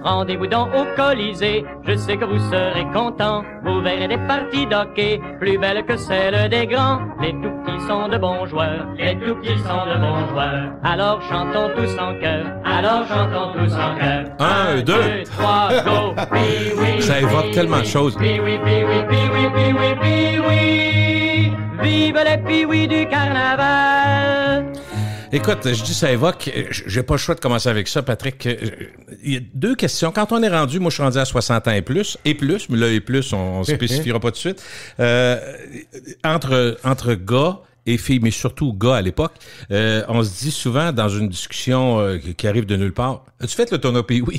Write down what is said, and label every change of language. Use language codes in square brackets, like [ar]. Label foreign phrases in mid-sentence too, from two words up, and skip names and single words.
[fr] Rendez-vous donc au Colisée, je sais que vous serez contents. Vous verrez des parties d'hockey, plus belles que celles des grands. Les tout petits sont de bons joueurs, les tout petits sont de bons joueurs. Alors chantons tous en chœur, alors chantons tous en chœur. 1, 2, 3, go! Pee-wee, ça évoque tellement de choses. Pee-wee, Pee-wee, Pee-wee, Pee-wee, Pee-wee. Vive les Pee-wee du carnaval! Écoute, je dis ça évoque, j'ai pas le choix de commencer avec ça, Patrick. Il y a 2 questions. Quand on est rendu, moi je suis rendu à 60 ans et plus, mais là et plus, on spécifiera pas tout de suite. Entre gars et filles, mais surtout gars à l'époque, on se dit souvent dans une discussion qui arrive de nulle part, as-tu fait le tournoi Pee-Wee?